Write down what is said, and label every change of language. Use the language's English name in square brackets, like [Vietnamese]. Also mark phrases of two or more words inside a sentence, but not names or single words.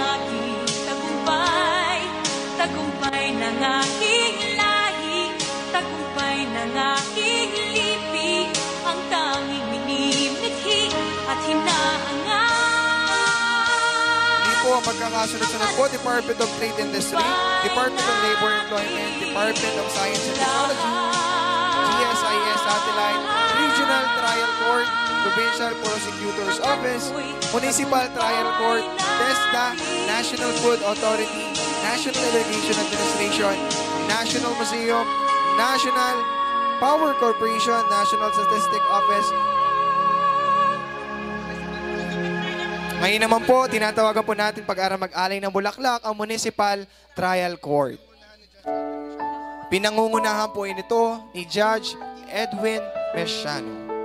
[Filipino] tagumpay, tagumpay ng aking lahi, tagumpay ng aking lipi, ang tanging minimithi at hinahangad. Hindi po ang pagkakasunod-sunod po, Department of Trade Industry, Department of Labor and Employment, Department of Science and Technology, GSIS Satellite, Regional Trial Court, Provincial Prosecutor's Office, Municipal Trial Court, TESDA, National Food Authority, National Irrigation Administration, National Museum, National Power Corporation, National Statistic Office. Ngayon naman po, tinatawagan po natin pag-aral mag-alay ng bulaklak ang Municipal Trial Court. Pinangungunahan po ito ni Judge Edwin Mesiano.